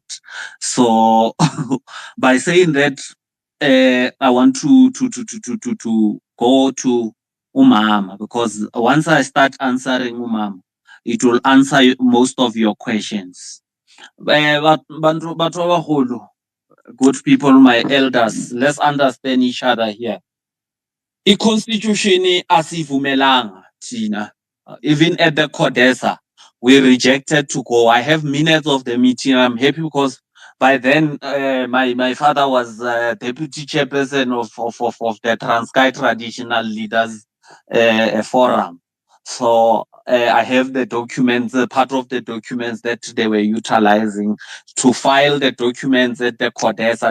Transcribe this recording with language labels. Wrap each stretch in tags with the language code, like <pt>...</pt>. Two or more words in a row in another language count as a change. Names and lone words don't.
<en>So by saying that, I want to go to umama, because once I start answering umama, it will answer most of your questions.</en> <zu>Bantu abaholo,</zu> <en>good people, my elders, let's understand each other here.</en> <zu>I-constitution asivumelanga thina.</zu> <en>Even at the CODESA, we rejected to go. I have minutes of the meeting. I'm happy because by then my father was deputy chairperson of the Transkei Traditional Leaders Forum. So I have the documents, part of the documents that they were utilizing to file the documents at the CODESA.</en>